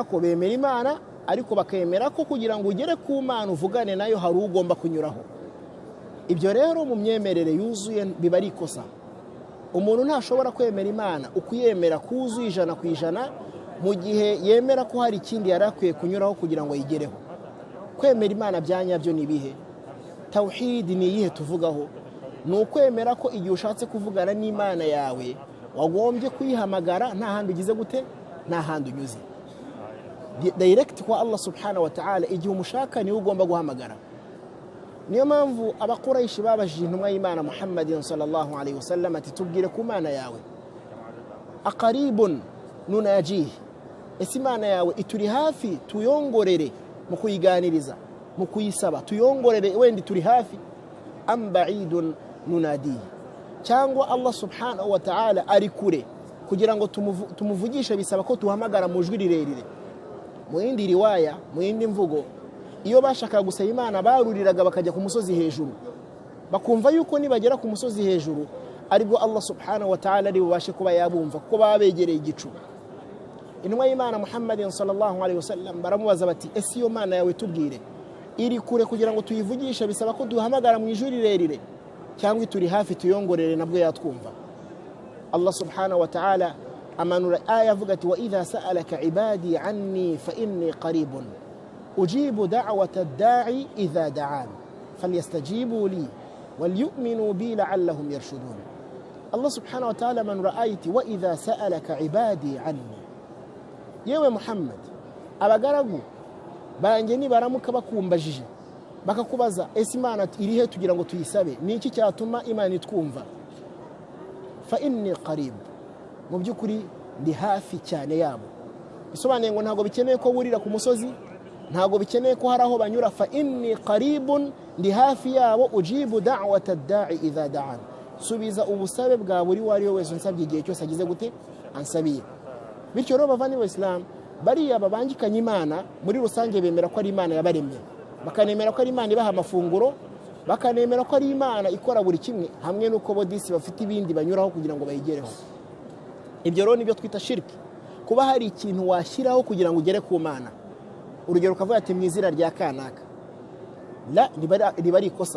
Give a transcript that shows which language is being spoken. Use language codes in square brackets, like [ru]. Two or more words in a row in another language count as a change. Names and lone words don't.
[rw] ko bemera Imana ariko bakemera ko kugira ngo ugere ku Mana uvugane nayo hari ugomba kunyuraho ibyo rero mu myemerere yuzuye biba ari ikosa umuntu ntashobora kwemera Imana ukuyemera kuzuye 100% mu gihe yemera ko hari ikindi yarakwiye kunyuraho kugira ngo yigereho kwemera Imana byanyabyo ni bihe tauhid ni yihe tuvugaho nukwemera ko igihe ushatse kuvugana n'Imana yawe wagombye kuyihamagara nta handi ugize gute nta handi unyuze direct kwa [ar] الله سبحانه وتعالى [rw] igihe umushaka ni ugomba guhamagara niyo mpamvu abaquraishi babajije intumwa y'Imana [ar] محمد صلى الله عليه وسلم [rw] ati tubwire ku Mana yawe [ar] أقريب نناجيه [rw] ese Imana yawe ituri hafi tuyongorere mu kuyiganiriza mu kuyisaba tuyongorere wendi turi hafi [ar] أم بعيد ننادي [rw] cyangwa [ar] الله سبحانه وتعالى [rw] ari kure kugira ngo tumuvugishe bisaba ko tuhamagara mu jwi rirerire mu yindi riwaya mu yindi mvugo iyo bashaka gusaba Imana baruriraga bakajya ku musozi hejuru bakumva yuko nibagera ku musozi hejuru aribwo [ar] الله سبحانه وتعالى [rw] ari bubashe kuba yabumva kuko babegereye igicu intumwa y'Imana [ar] محمد صلى الله عليه وسلم [rw] baramubaza bati ese iyo Mana yawe tubwire iri kure kugira ngo tuyivugishe bisaba ko duhamagara mu ijwi rirerire cyangwa turi hafi tuyongorere nabwo yatwumva [ar] الله سبحانه وتعالى [rw] amanura aya avuga ati [ar] وإذا سألك عبادي عني فإني قريب أجيب دعوة الداع إذا دعان فليستجيبوا لي وليؤمنوا بي لعلهم يرشدون الله سبحانه وتعالى [rw] amanura ayati [ar] وإذا سألك عبادي عني [rw] yewe Muhammad abagaragu banjye nibaramuka bakumbajije bakakubaza ese Imana irihe tugira ngo tuyisabe niki cyatuma Imana itwumva [ar] فإني قريب [rw] mu byukuri ndi hafi cyane yabo bisobanuye ngo ntago bikeneye ko burira ku musozi ntago bikeneye ko haraho banyura [ar] فإني قريب [rw] ndi hafi yabo [ar] أجيب دعوة الداع إذا دعان [rw] subiza ubusabe bwa buri wariyo wese nsabye igihe cyose agize gute ansabiye bityo rero bavani wa Islam bariya babangikanye Imana muri rusange bemera ko ari Imana yabaremye bakanemera ko ari Imana ibaha amafunguro bakanemera ko ari Imana ikora buri kimwe hamwe nuko bodisi bafite ibindi banyuraho kugira ngo bayigereho ibyo rero nibyo twita shirki kuba hari ikintu washyiraho kugira ngo ugere ku Mana urugero ukavuga ati mwizira rya kanaka la riba ari ikosa.